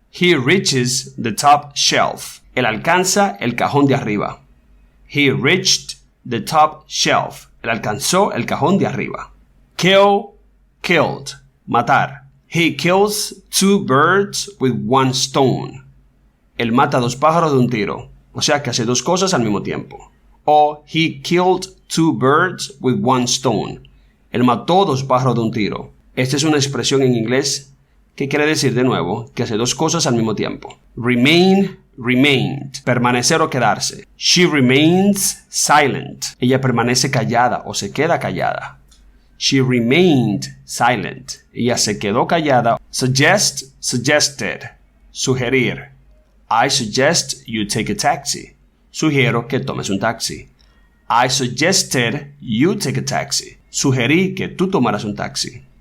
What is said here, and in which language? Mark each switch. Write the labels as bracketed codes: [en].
[en] He reaches the top shelf. [es] Él alcanza el cajón de arriba. [en] He reached the top shelf. [es] Él alcanzó el cajón de arriba. Killed. Matar. [en] He kills 2 birds with 1 stone. [es] Él mata 2 pájaros de un tiro. O sea que hace 2 cosas al mismo tiempo. [en] O he killed 2 birds with 1 stone. [es] Él mató 2 pájaros de un tiro. Esta es una expresión en inglés que quiere decir de nuevo que hace 2 cosas al mismo tiempo. Remained. Permanecer o quedarse. [en] She remains silent. [es] Ella permanece callada o se queda callada. [en] She remained silent. [es] Ella se quedó callada. Suggested. Sugerir. [en] I suggest you take a taxi. [es] Sugiero que tomes un taxi. [en] I suggested you take a taxi. [es] Sugerí que tú tomaras un taxi.